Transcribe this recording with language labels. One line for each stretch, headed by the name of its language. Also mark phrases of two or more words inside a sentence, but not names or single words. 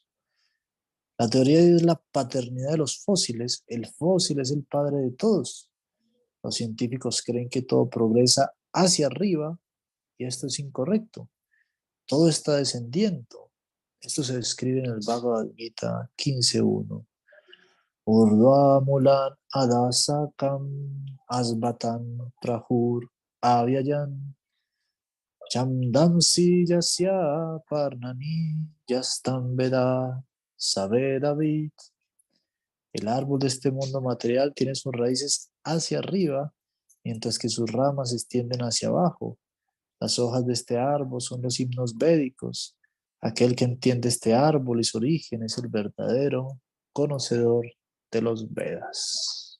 Spanish: La teoría es la paternidad de los fósiles. El fósil es el padre de todos. Los científicos creen que todo progresa hacia arriba y esto es incorrecto. Todo está descendiendo. Esto se describe en el Bhagavad Gita 15.1.
Sanskrit: ऊर्ध्वमूलम् अधःशाखम् अश्वत्थं प्राहुर् अव्ययम् छन्दांसि यस्य पर्णानि यस्तं वेद स वेदवित्.
Spanish: El árbol de este mundo material tiene sus raíces hacia arriba, mientras que sus ramas se extienden hacia abajo. Las hojas de este árbol son los himnos védicos. Aquel que entiende este árbol y su origen es el verdadero conocedor de los Vedas.